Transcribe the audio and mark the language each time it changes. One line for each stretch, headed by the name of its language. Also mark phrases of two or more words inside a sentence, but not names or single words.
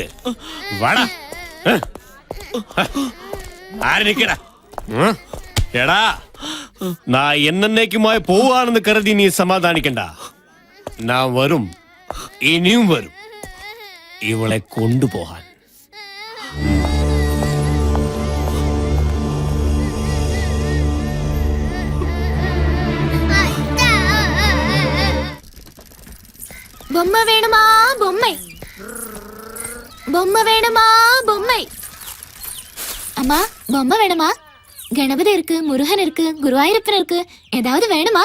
Malayalam: വാടാ. ആരനിക്കടാ? എടാ, ഞാൻ എന്നേക്കുമായി പോവാണെന്ന് കരുതി നീ സമാധാനിക്കണ്ട. ഞാൻ വരും, ഇനിയും വരും ഇവളെ കൊണ്ടുപോകാൻ.
Tamil: பொம்மை வேணுமா? பொம்மை பொம்மை வேணுமா? பொம்மை. அம்மா, பொம்மை வேணுமா? கணபதி இருக்கு, முருகன் இருக்கு, குருவாயூரப்பன் இருக்கு. ஏதாவது வேணுமா?